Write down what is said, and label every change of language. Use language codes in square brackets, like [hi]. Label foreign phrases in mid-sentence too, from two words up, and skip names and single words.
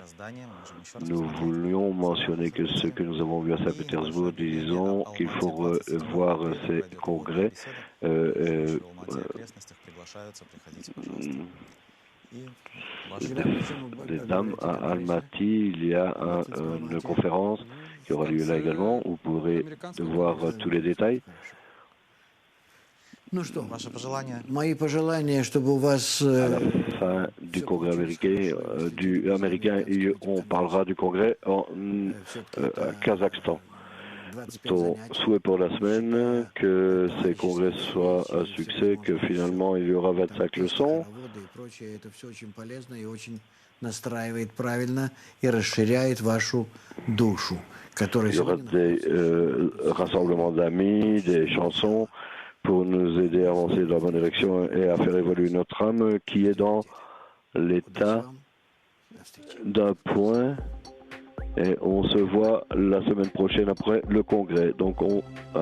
[fr] Nous voulions mentionner que ce que nous avons vu à Saint-Pétersbourg, disons qu'il faut voir ces congrès. Les dames à Almaty, il y a une conférence qui aura lieu là également. Vous pourrez voir tous les détails. [ru] Ну что, Ваши пожелания? мои пожелания, чтобы у вас [fr] À la fin du congrès américain, on parlera du congrès en Kazakhstan. Ton souhait pour la semaine, que ces congrès soient un succès, que finalement il y aura 25 leçons. [ru] Это все очень полезно и очень настраивает правильно и расширяет вашу душу, которая [fr] Il y aura des rassemblements d'amis, des chansons pour nous aider à avancer dans la bonne direction et à faire évoluer notre âme qui est dans l'état d'un point. Et on se voit la semaine prochaine après le congrès.